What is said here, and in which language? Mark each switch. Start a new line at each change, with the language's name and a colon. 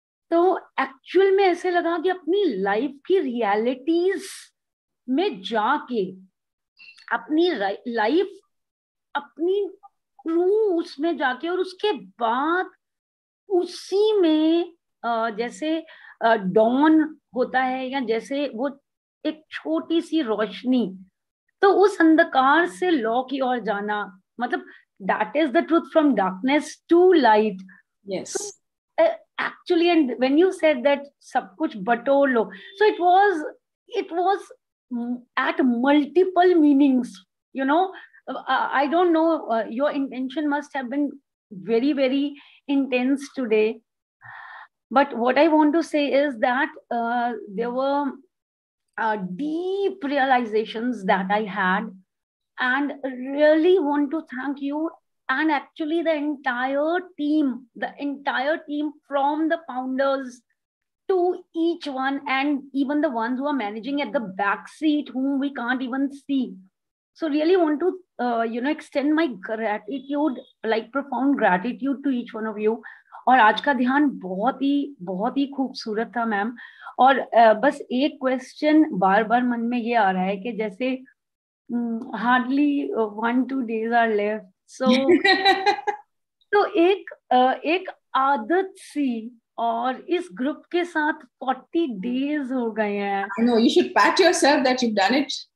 Hindi: तो एक्चुअल में ऐसे लगा कि अपनी लाइफ की रियलिटीज में जाके अपनी लाइफ अपनी ट्रू उसमें जाके, और उसके बाद उसी में जैसे डॉन होता है, या जैसे वो एक छोटी सी रोशनी, तो उस अंधकार से लौ की ओर जाना, मतलब
English: That is the truth from darkness to light. Yes actually, and when you said that
Hindi: सब कुछ बटोर लो,
English: so it was at multiple meanings, you know. I don't know, your intention must have been very, very intense today, but what I want to say is that there were deep realizations that I had, and really want to thank you, and actually the entire team from the founders to each one, and even the ones who are managing at the back seat whom we can't even see. So really want to extend my gratitude, like profound gratitude to each one of you.
Hindi: और आज का ध्यान बहुत ही खूबसूरत था ma'am. और बस एक क्वेश्चन बार बार मन में ये आ रहा है कि जैसे
English: hardly 1-2 days are left,
Hindi: so तो एक आदत सी, और इस ग्रुप के साथ 40 days हो गए हैं।
English: I know, you should pat yourself that you've done it.